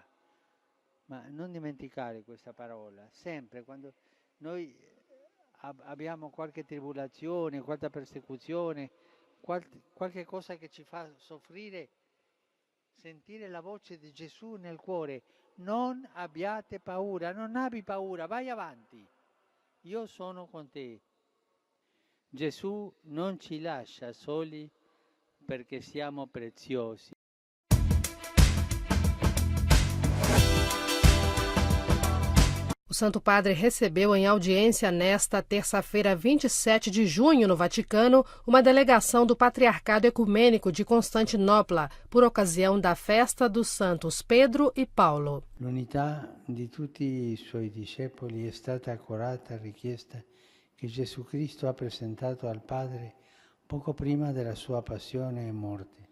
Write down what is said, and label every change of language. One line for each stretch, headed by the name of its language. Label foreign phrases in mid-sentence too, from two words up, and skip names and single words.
Italian: Ma non dimenticare questa parola, sempre quando noi abbiamo qualche tribolazione, qualche persecuzione, qualche cosa che ci fa soffrire, sentire la voce di Gesù nel cuore, non abbiate paura, non abbi paura, vai avanti, io sono con te. Gesù non ci lascia soli perché siamo preziosi.
Portuguese: O Santo Padre recebeu em audiência nesta terça-feira, 27 de junho, no Vaticano, uma delegação do Patriarcado Ecumênico de Constantinopla, por ocasião da festa dos santos Pedro e Paulo.
Italian: L'unità di tutti i suoi discepoli è stata accurata richiesta che Gesù Cristo ha presentato al Padre poco prima della sua passione e morte.